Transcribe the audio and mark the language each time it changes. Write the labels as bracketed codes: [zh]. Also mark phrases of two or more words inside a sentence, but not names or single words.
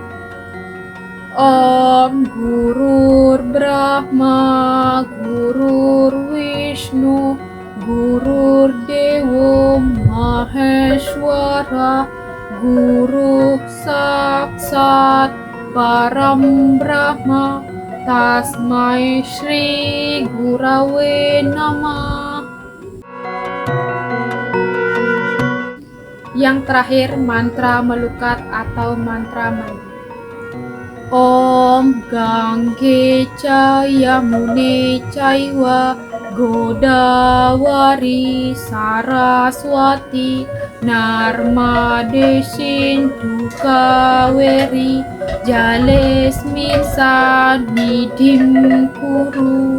[sa] Om Gurur Brahma Gurur Vishnu Gurur Dewo Maheshwara Guru Saksat Param Brahma Tasmai Shri Gurave Namah. [id] Yang terakhir mantra melukat atau mantra mandi. [sa] Om Gangge Yamune Chaiva Godavari Saraswati Narmade Sindhu Kaveri Jalesmin Sannidhim Kuru.